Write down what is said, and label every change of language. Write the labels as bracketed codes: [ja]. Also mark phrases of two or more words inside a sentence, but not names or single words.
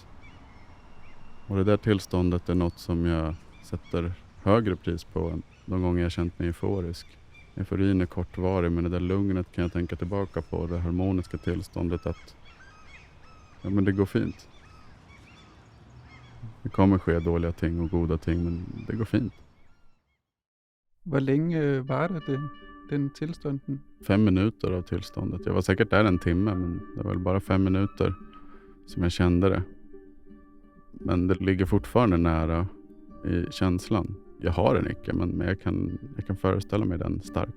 [sv] Och det där tillståndet är något som jag sätter högre pris på än de gånger jag känt mig euforisk. Euforin är kortvarig, men det där lugnet kan jag tänka tillbaka på. Det harmoniska tillståndet att men det går fint. Det kommer ske dåliga ting och goda ting, men det går fint. [da] Hvor længe var det den tilstånden? [sv] 5 minuter av tillståndet. Jag var säkert där en timme, men det var väl bara 5 minuter som jag kände det. Men det ligger fortfarande nära i känslan. Jag har den icke, men jag kan föreställa mig den starkt.